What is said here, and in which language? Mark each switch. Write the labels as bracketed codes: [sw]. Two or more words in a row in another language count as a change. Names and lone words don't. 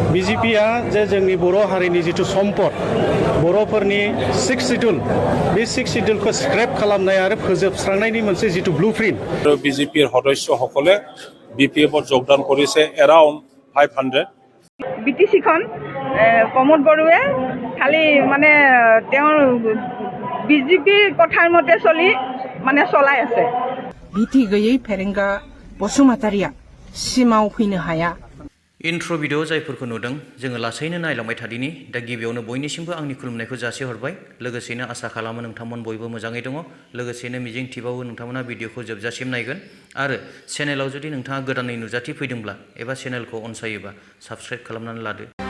[brx] BJP-आ जे जोंनि बर' हारिनि जिथु सम्पद बर'फोरनि 6 शिड्युल बे 6 शिड्युलखौ स्क्रेप खालामनाय आरो फोजोबस्रांनायनि मोनसे जिथु ब्लुप्रिन्ट [as] বিজেপিৰ সদস্যসকলে BPF-ত যোগদান কৰিছে এৰাউণ্ড 500 BTC-খন প্ৰমোদ বড়োৱে খালি মানে তেওঁৰ BJP-ৰ কথাৰ মতে চলাই আছে [brx] बिटि गैयै फेरेंगा बसुमतारिया सिमाव फैनो हाया इन्ट्र' भिडिअ जायफोरखौ नुदों जोङो लासैनो नायलांबाय थादिनि दा गिबियावनो बयनिसिमबो आंनि खुलुमनायखौ जासिहरबाय लोगोसेनो आसा खालामो नोंथांमोन बयबो मोजाङै दङ लोगोसेनो मिजिं थिबावो नोंथांमोना भिडिअखौ जोबजासिम नायगोन आरो चेनेलाव जुदि नोंथाङा गोदानै नुजाथि फैदोंब्ला एबा चेनेलखौ अनसायोबा साबस्क्राइब खालामनानै लादो